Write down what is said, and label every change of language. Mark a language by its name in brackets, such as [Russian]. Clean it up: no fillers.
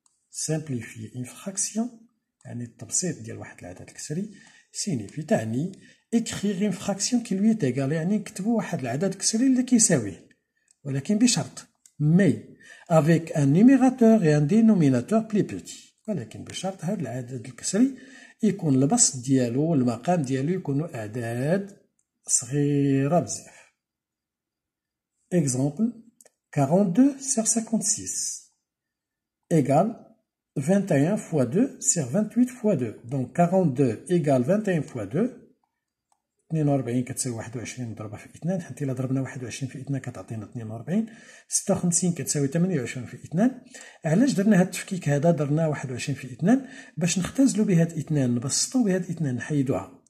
[French] Simplifier une fraction [Arabic] يعني التبسيط ديال واحد العدد الكسري [French] signifie [Arabic] تعني [French] écrire une fraction qui lui est égale، [Arabic] يعني نكتبو واحد العدد الكسري اللي كيساويه، ولكن بشرط [French] mais avec un numérateur et un dénominateur plus petit. [Arabic] ولكن بشرط هذا العدد الكسري يكون البسط ديالو والمقام ديالو يكونوا أعداد صغيرة بزاف. [French] Exemple 42 sur 56 égale 21 fois 2 sur 28 fois 2. Donc 42 égale 21 fois 2. [Arabic] 42 كتساوي 21 مضروبة في 2، حيت إلا ضربنا 21 في 2 كتعطينا 42. 56 كتساوي 28 في 2. علاش درنا هاد التفكيك هذا؟ درنا 21 في 2 باش نختزلو بهاد 2، نبسطو بهاد 2، نحيدوها.